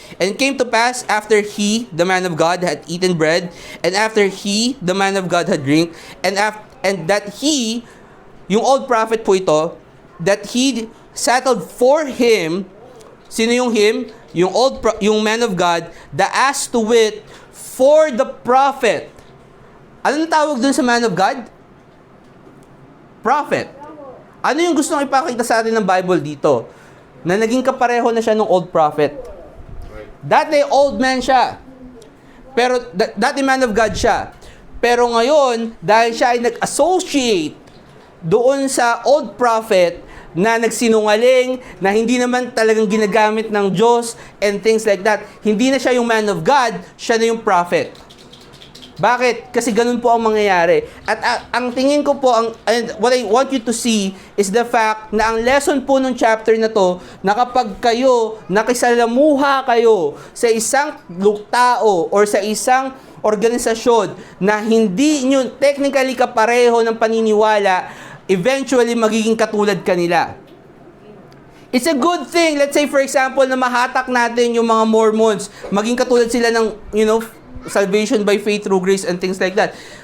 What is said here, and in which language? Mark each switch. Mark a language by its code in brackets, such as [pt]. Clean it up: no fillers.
[en] And it came to pass after he, the man of God, had eaten bread, and after he, the man of God, had drink, and that he, [tl] yung old prophet po ito, [en] that he settled for him, [tl] sino yung him? [en] Yung man of God, the as to wit, for the prophet. [tl] Anong tawag dun sa man of God? Prophet. Ano yung gusto nang ipakita sa atin ng Bible dito? Na naging kapareho na siya ng old prophet. Dati old man siya. Pero dati man of God siya. Pero ngayon, dahil siya ay nag-associate doon sa old prophet na nagsinungaling, na hindi naman talagang ginagamit ng Diyos [en] and things like that. [tl] Hindi na siya yung man of God, siya na yung prophet. Bakit? Kasi ganun po ang mangyayari. At ang tingin ko po, [en] and what I want you to see is the fact [tl] na ang lesson po ng chapter na to, na kapag kayo, nakisalamuha kayo sa isang tao or sa isang organisasyon na hindi nyo technically kapareho ng paniniwala, eventually magiging katulad kanila. [en] It's a good thing, let's say for example, [tl] na mahatak natin yung mga Mormons, maging katulad sila ng, [en] salvation by faith through grace and things like that.